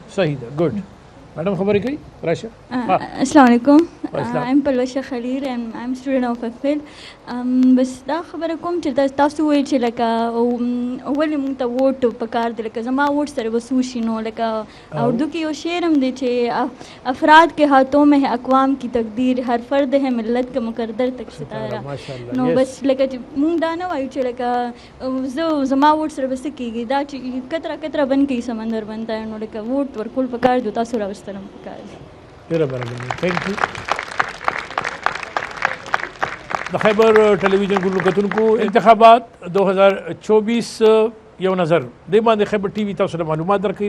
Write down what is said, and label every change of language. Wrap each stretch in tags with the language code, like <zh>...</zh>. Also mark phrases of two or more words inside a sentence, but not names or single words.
<ps>صحیح ده.</ps> <en>good madam</en> <ps>خبرې کوي راشه.</ps> <ar>السلام علیکم.</ar> <en>I'm Palwasha Khalil and I'm student of FL.</en> <ps>بس دا خبره کوم چې تاسو وایي چې لکه ولې موږ ته ووټ پکار دی لکه زما ووټ سره به څه وشي نو لکه اردو کې یو شعر هم دی چې</ps> <ur>افراد کے ہاتھوں میں ہے اقوام کی تقدیر ہر فرد ہے ملت کا مقدر تک ستارہ.</ur> <ps>نو بس لکه چې موږ دا نه وایو چې لکه زه زما ووټ سره به څه کېږي دا چې کتره کتره بند کوي</ps> <ur>سمندر بنتا</ur> <ps>نو لکه ووټ ورکول پکار دی تاسو راوستلم پکار دی. ډېره مهرباني.</ps> <en>thank you.</en> <ps>د خیبر ټلویزیون ګورو کتونکو انتخابات 2024 یو نظر د باندې خیبر ټي وي تاسو ته معلومات درکوي.</ps>